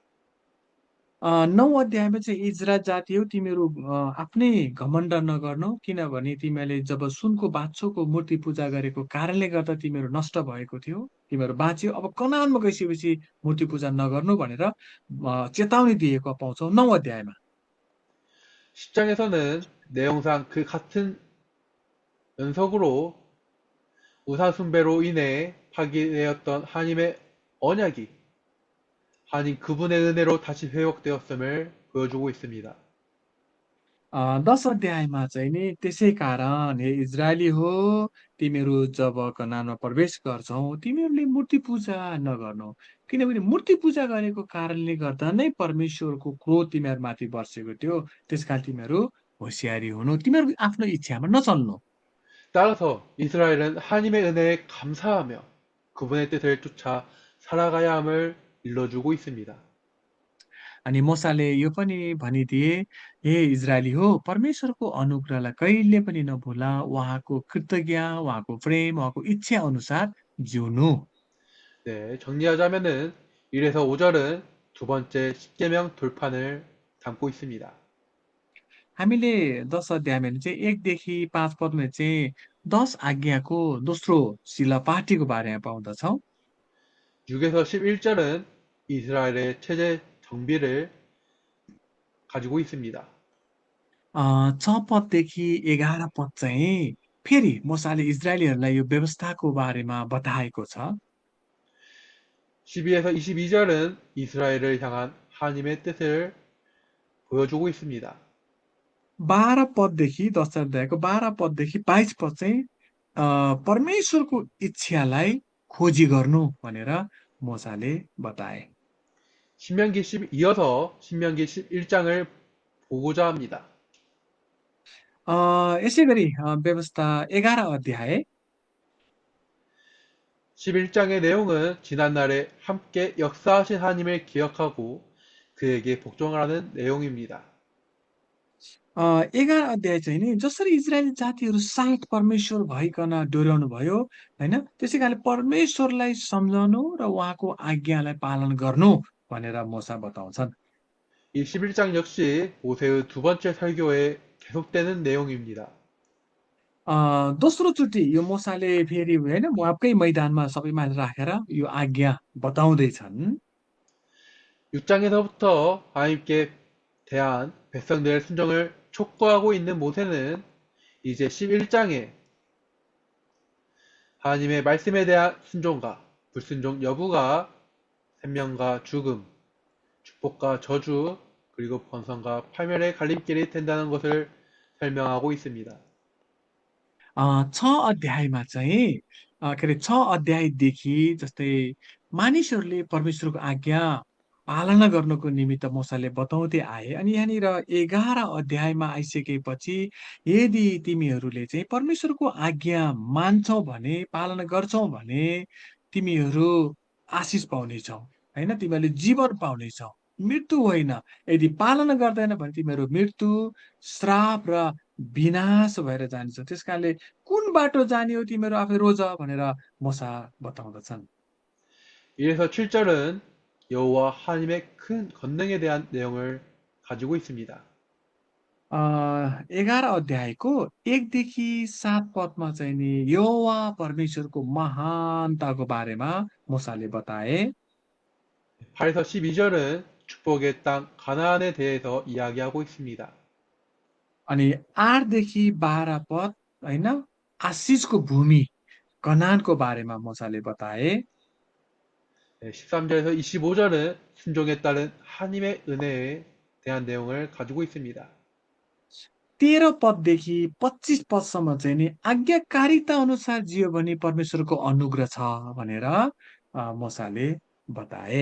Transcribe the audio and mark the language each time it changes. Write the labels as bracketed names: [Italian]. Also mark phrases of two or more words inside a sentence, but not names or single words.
[Nepali] 9 अध्यायमा चाहिँ इजरायल जाति हो तिमीहरू आफ्नै घमण्ड नगर्नु किनभने तिमीहरूले जब सुनको बाछोको मूर्ति पूजा गरेको कारणले गर्दा तिमीहरू नष्ट भएको थियो तिमीहरू बाँच्यो अब कनानमा गइसकेपछि मूर्ति पूजा नगर्नु भनेर चेतावनी दिएको पाउँछौ 9 अध्यायमा। [Korean] 10장에서는 내용상 그 같은 연속으로 우상 숭배로 인해 파기되었던 하나님의 언약이 하나님 그분의 은혜로 다시 회복되었음을 보여주고 있습니다. [Nepali] 10 अध्यायमा चाहिँ नि त्यसै कारण हे इजरायली हो तिमीहरू जब कनानमा प्रवेश गर्छौ तिमीहरूले मूर्ति पूजा नगर्नु किनभने मूर्ति पूजा गरेको कारणले गर्दा नै परमेश्वरको क्रोध तिमीहरूमाथि बर्सेको थियो त्यसकारण तिमीहरू होसियारी हुनु तिमीहरू आफ्नो इच्छामा नचल्नु। [Korean] 따라서 이스라엘은 하나님의 은혜에 감사하며 그분의 뜻을 쫓아 살아가야 함을 일러주고 있습니다. [Nepali] अनि मोसाले यो पनि भनिदिए हे इजरायली हो परमेश्वरको अनुग्रहलाई कहिले पनि नभुला उहाँको कृतज्ञ उहाँको प्रेम उहाँको इच्छा अनुसार जिउनु। [Korean] 네, 정리하자면은 1에서 5절은 두 번째 십계명 돌판을 담고 있습니다. [Nepali] हामीले 10 अध्यायमा चाहिँ 1 देखि 5 पदमा चाहिँ 10 आज्ञाको दोस्रो शिलापाटीको बारेमा पाउँदछौँ। [Korean] 6에서 11절은 이스라엘의 체제 정비를 가지고 있습니다. [Nepali] 6 पददेखि 11 पद चाहिँ फेरि मोसाले इजरायलीहरूलाई यो व्यवस्थाको बारेमा बताएको छ। [Korean] 12에서 22절은 이스라엘을 향한 하나님의 뜻을 보여주고 있습니다. [Nepali] 12 पददेखि 10 अध्यायको 12 पददेखि 22 पद चाहिँ परमेश्वरको इच्छालाई खोजी गर्नु भनेर मोसाले बताए। [Korean] 이어서 신명기 11장을 보고자 합니다. [Nepali] यसै गरी व्यवस्था 11 अध्याय [Korean] 11장의 내용은 지난날에 함께 역사하신 하나님을 기억하고 그에게 복종하라는 내용입니다. [Nepali] 11 अध्याय चाहिँ नि जसरी इजरायली जातिहरू साथ परमेश्वर भइकन डोर्याउनु भयो होइन त्यसै कारणले परमेश्वरलाई सम्झनु र उहाँको आज्ञालाई पालन गर्नु भनेर मोसा बताउँछन्। [Korean] 이 11장 역시 모세의 두 번째 설교에 계속되는 내용입니다. [Nepali] दोस्रोचोटि यो मोसाले फेरि होइन मोआबकै मैदानमा सबै मान्छे राखेर यो आज्ञा बताउँदैछन्। [Korean] 6장에서부터 하나님께 대한 백성들의 순종을 촉구하고 있는 모세는 이제 11장에 하나님의 말씀에 대한 순종과 불순종 여부가 생명과 죽음, 축복과 저주, 그리고 번성과 파멸의 갈림길이 된다는 것을 설명하고 있습니다. [Nepali] 6 अध्यायमा चाहिँ के अरे 6 अध्यायदेखि जस्तै मानिसहरूले परमेश्वरको आज्ञा पालना गर्नको निमित्त मूसाले बताउँदै आए अनि यहाँनिर 11 अध्यायमा आइसकेपछि यदि तिमीहरूले चाहिँ परमेश्वरको आज्ञा मान्छौ भने पालना गर्छौ भने तिमीहरू आशिष पाउनेछौ होइन तिमीहरूले जीवन पाउनेछौ मृत्यु होइन यदि पालना गर्दैन भने तिमीहरू मृत्यु श्राप र विनाश भएर जानेछ त्यस कारणले कुन बाटो जाने हो तिमीहरू आफै रोज भनेर मोसा बताउँदछन् [Korean] 이래서 7절은 여호와 하나님의 큰 권능에 대한 내용을 가지고 있습니다. [Nepali] 11 अध्यायको 1देखि 7 पदमा चाहिँ नि यहोवा परमेश्वरको महानताको बारेमा मोसाले बताए [Korean] 8에서 12절은 축복의 땅 가나안에 대해서 이야기하고 있습니다. [Nepali] अनि 8देखि 12 पद होइन आशिषको भूमि कनानको बारेमा मोसाले बताए [Korean] 13절에서 25절은 순종에 따른 하나님의 은혜에 대한 내용을 가지고 있습니다. [Nepali] 13 पददेखि 25 पदसम्म चाहिँ नि आज्ञाकारिता अनुसार जियो भने परमेश्वरको अनुग्रह छ भनेर मोसाले बताए